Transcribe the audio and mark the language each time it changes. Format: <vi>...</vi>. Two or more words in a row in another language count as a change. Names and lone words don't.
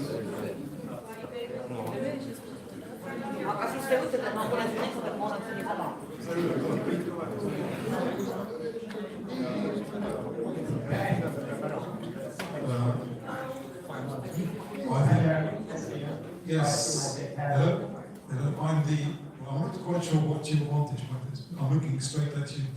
<et>aga siis te ütlete, et ma tulen siin ekspert, ma olen siin sama.</et> <en>Yes. Hello. I'm not quite sure what you wanted, but I'm looking straight at you.</en>